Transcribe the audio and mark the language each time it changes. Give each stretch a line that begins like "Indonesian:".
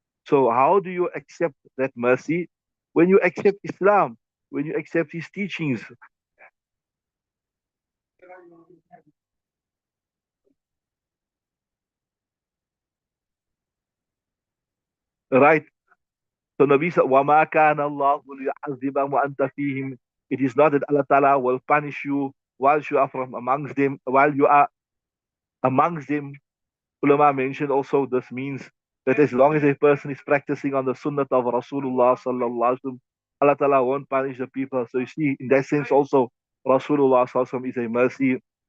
English: So how do you accept that mercy? When you accept Islam, when you accept his teachings, right? So Nabi said,
Arabic: وَمَا كَانَ اللَّهُ لِيُعَذِّبَهُمْ وَأَنْتَ فِيهِمْ.
English: It is not that Allah Ta'ala will punish you while you are from amongst them, while you are amongst them. Ulama mentioned also this means that as long as a person is practicing on the sunnah of Rasulullah sallallahu alaihi wasallam, Allah Ta'ala won't punish the people. So you see, in that sense also, Rasulullah sallallahu alaihi wasallam is a mercy.